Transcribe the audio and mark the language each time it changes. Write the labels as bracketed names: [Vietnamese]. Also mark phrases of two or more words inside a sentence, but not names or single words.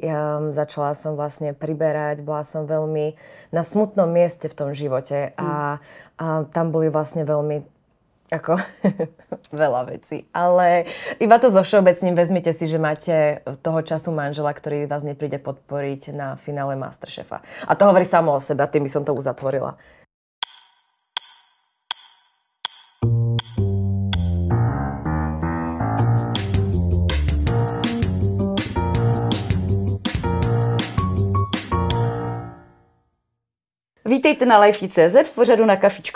[Slovak] Začala som vlastne priberať, bola som veľmi na smutnom mieste v tom živote a tam boli vlastne veľmi veľa vecí. Ale iba to so všeobecným, vezmite si, že máte toho času manžela, ktorý vás nepríde podporiť na finále Masterchefa. A to hovorí samo o sebe, a tým by som to uzatvorila. [Czech] Vítejte na Lifey.cz v pořadu Na kafičko.